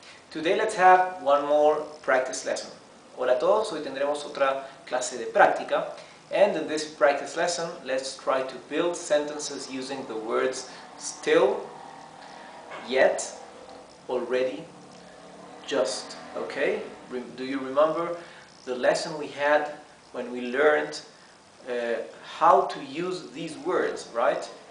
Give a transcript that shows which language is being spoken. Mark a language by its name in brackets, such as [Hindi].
[English] Today let's have one more practice lesson. [Spanish] Hola a todos, hoy tendremos otra clase de práctica. [English] And in this practice lesson, let's try to build sentences using the words still, yet, already, just. Okay? Do you remember the lesson we had when we learned how to use these words, right?